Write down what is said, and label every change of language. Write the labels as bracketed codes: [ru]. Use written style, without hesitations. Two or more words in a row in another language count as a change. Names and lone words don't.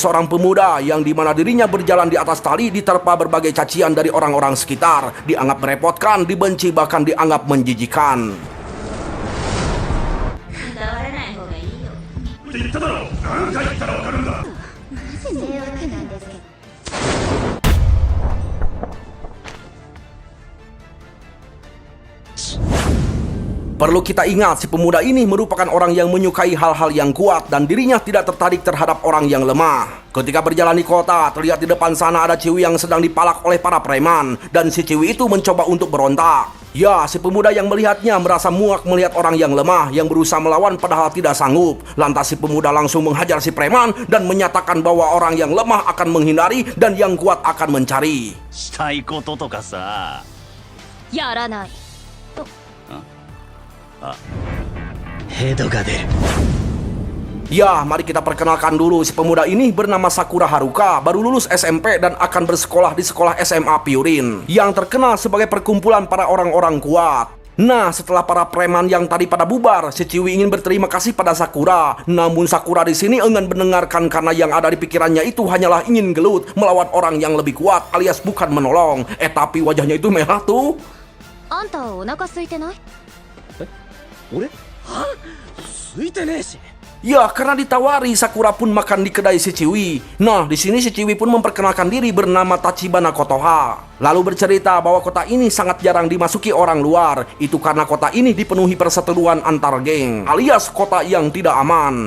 [id] seorang pemuda yang dimana dirinya berjalan di atas tali diterpa berbagai cacian dari orang-orang sekitar, dianggap merepotkan, dibenci, bahkan dianggap menjijikan. [ja] 関わらない方がいいよ。って言っただろう。何回言ったらわかるんだ。なぜ迷惑なんですか。 [id] Perlu kita ingat, si pemuda ini merupakan orang yang menyukai hal-hal yang kuat dan dirinya tidak tertarik terhadap orang yang lemah. Ketika berjalan di kota, terlihat di depan sana ada Ciwi yang sedang dipalak oleh para preman, dan si Ciwi itu mencoba untuk berontak. Ya, si pemuda yang melihatnya merasa muak melihat orang yang lemah yang berusaha melawan padahal tidak sanggup. Lantas si pemuda langsung menghajar si preman dan menyatakan bahwa orang yang lemah akan menghindari dan yang kuat akan mencari. [ja] したいこととかさ。やらない。ヘドが出る。 [id] Ya, mari kita perkenalkan dulu. Si pemuda ini bernama Sakura Haruka, baru lulus SMP dan akan bersekolah di sekolah SMA Pyurin, yang terkenal sebagai perkumpulan para orang-orang kuat. Nah, setelah para preman yang tadi pada bubar, si Ciwi ingin berterima kasih pada Sakura. Namun Sakura di sini enggan mendengarkan karena yang ada di pikirannya itu hanyalah ingin gelut melawan orang yang lebih kuat, alias bukan menolong. Tapi wajahnya itu merah tuh. [ja] あんたお腹空いてない？俺？は？空いてねえし。 [id] Ya, karena ditawari, Sakura pun makan di kedai si Ciwi. Nah, di sini si Ciwi pun memperkenalkan diri bernama Tachibana Kotoha. Lalu bercerita bahwa kota ini sangat jarang dimasuki orang luar. Itu karena kota ini dipenuhi perseteruan antar geng, alias kota yang tidak aman.